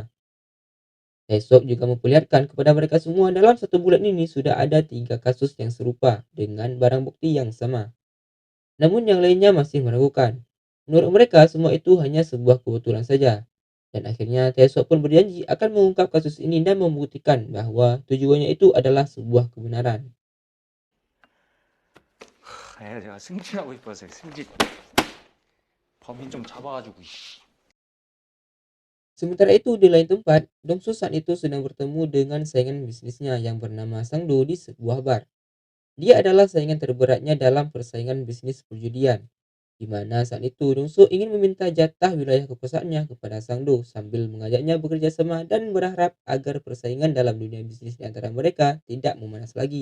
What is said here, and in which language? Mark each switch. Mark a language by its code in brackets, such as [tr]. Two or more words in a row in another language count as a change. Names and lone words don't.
[id] Taesok juga memperlihatkan kepada mereka semua dalam satu bulan ini sudah ada 3 kasus yang serupa dengan barang bukti yang sama. Namun yang lainnya masih meragukan. Menurut mereka semua itu hanya sebuah kebetulan saja. Dan akhirnya Taesok pun berjanji akan mengungkap kasus ini dan membuktikan bahwa tujuannya itu adalah sebuah kebenaran. [ko] 제가 승진하고 싶어서요, 승진. 범인 좀 잡아가지고. [id] Sementara itu di lain tempat, Dongsu saat itu sedang bertemu dengan saingan bisnisnya yang bernama Sangdo di sebuah bar. Dia adalah saingan terberatnya dalam persaingan bisnis perjudian, di mana saat itu Dongsu ingin meminta jatah wilayah kekuasaannya kepada Sangdo sambil mengajaknya bekerja sama dan berharap agar persaingan dalam dunia bisnis di antara mereka tidak memanas lagi.